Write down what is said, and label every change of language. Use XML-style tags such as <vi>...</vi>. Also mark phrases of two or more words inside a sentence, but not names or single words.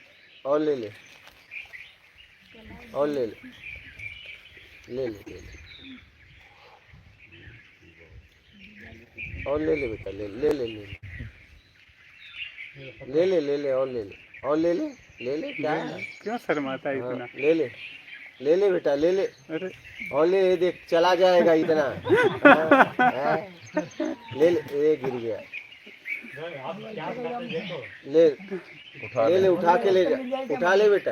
<hi>और ले ले, और ले ले, ले ले ले ले, और ले ले बेटा, ले ले ले ले ले ले ले ले, और ले ले, और ले ले ले ले, क्या है? क्यों शर्माता है हाँ, इतना? ले ले ले ले बेटा, ले ले, अरे और ले, ये देख चला जाएगा इतना। हाँ, हाँ, ले ले, ये गिर गया, ले ले ले, उठा के ले जा, उठा ले बेटा,</hi>